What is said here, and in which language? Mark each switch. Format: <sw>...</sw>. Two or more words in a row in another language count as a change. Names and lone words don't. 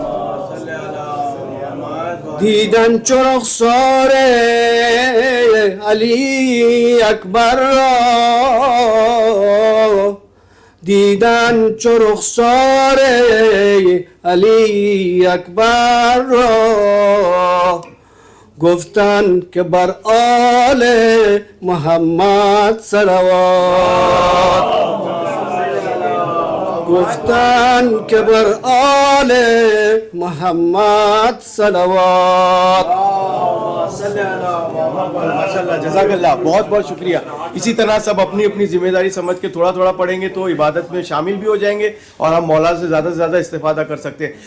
<fa>دیدن چو رخسار علی اکبر را، دیدن چو رخسار علی اکبر را، گفتن که بر آل محمد صلوات. گفتن که بر آل محمد صلوات.</fa> <ar>ماشاءاللہ جزاک اللہ.</ar> <ur>بہت بہت شکریہ. اسی طرح سب اپنی اپنی ذمہ داری سمجھ کے تھوڑا تھوڑا پڑھیں گے تو عبادت میں شامل بھی ہو جائیں گے اور ہم مولا سے زیادہ استفادہ کر سکتے ہیں.</ur>